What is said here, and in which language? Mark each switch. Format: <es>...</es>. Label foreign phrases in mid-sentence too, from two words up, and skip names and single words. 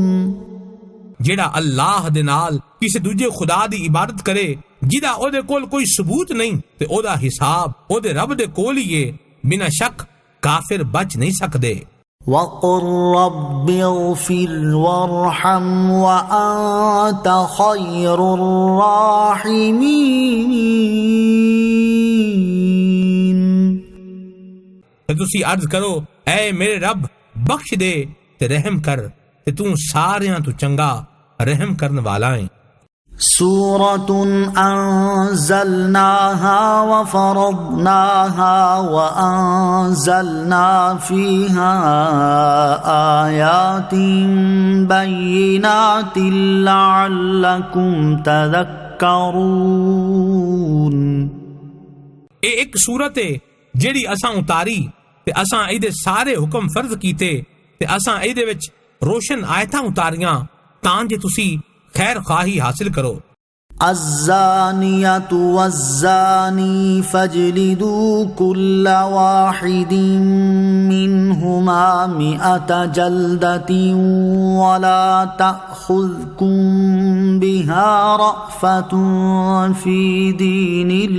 <pa>ਜਿਹੜਾ ਅੱਲਾਹ ਦੇ ਨਾਲ ਕਿਸੇ ਦੂਜੇ ਖੁਦਾ ਦੀ ਇਬਾਦਤ ਕਰੇ ਜਿਹਦਾ ਉਹਦੇ ਕੋਲ ਕੋਈ ਸਬੂਤ ਨਹੀਂ, ਤੇ ਉਹਦਾ ਹਿਸਾਬ ਉਹਦੇ ਰੱਬ ਦੇ ਕੋਲ ਹੀ ਏ, ਬਿਨਾਂ ਸ਼ੱਕ ਕਾਫਿਰ ਬਚ ਨਹੀਂ ਸਕਦੇ।</pa> <ar>وقل رب اغفر وارحم وأنت خير الراحمين۔</ar> <pa>ਤੇ ਤੁਸੀਂ ਅਰਜ਼ ਕਰੋ, ਐ ਮੇਰੇ ਰੱਬ, ਬਖਸ਼ ਦੇ ਤੇ ਰਹਿਮ ਕਰ, ਤੇ ਤੂੰ ਸਾਰਿਆਂ ਤੋਂ ਚੰਗਾ ਰਹਿਮ ਕਰਨ ਵਾਲਾ ਹੈ।</pa> <ar>سورة أنزلناها وفرضناها وأنزلنا فيها آيات بينات لعلكم تذكرون۔</ar> <pa>ਇਹ ਇੱਕ ਸੂਰਤ ਹੈ ਜਿਹੜੀ ਅਸਾਂ ਉਤਾਰੀ ਤੇ ਅਸਾਂ ਇਹਦੇ ਸਾਰੇ ਹੁਕਮ ਫਰਜ਼ ਕੀਤੇ ਤੇ ਅਸਾਂ ਇਹਦੇ ਵਿੱਚ ਰੋਸ਼ਨ ਆਇਤਾਂ ਉਤਾਰੀਆਂ ਤਾਂ ਜੇ ਤੁਸੀਂ ਖੈਰ ਖਾਹੀ ਹਾਸਿਲ ਕਰੋ।</pa> <ar>الزانية والزاني فاجلدوا كل واحد منهما 100 جلدة ولا تأخذكم بها رأفة في دين</ar>